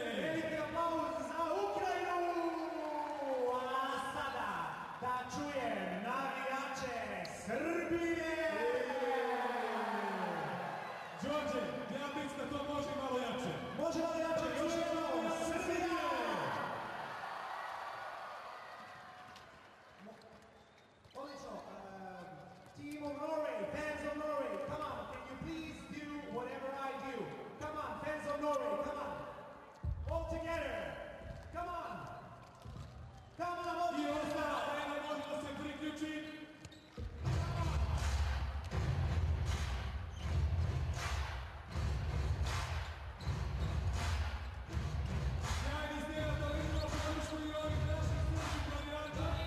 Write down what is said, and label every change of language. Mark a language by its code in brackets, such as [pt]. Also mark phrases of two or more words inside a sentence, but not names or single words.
[sr] Veliki aplauz za Ukrajinu! A sada da čujem navijače Srbije! Đorđe, ja mislim da to može malo jače. Može malo jače, još jednom Srbije! Odlično, [en] team of Norway, fans of Norway, come on, can you please do whatever I do? Come on, fans of Norway, come on. All together. Come on. Come on, all together. [sr] I ostajemo, možemo se priključiti. Sjajni snijega, da vidimo podršku i ovih naših srpskih navijača.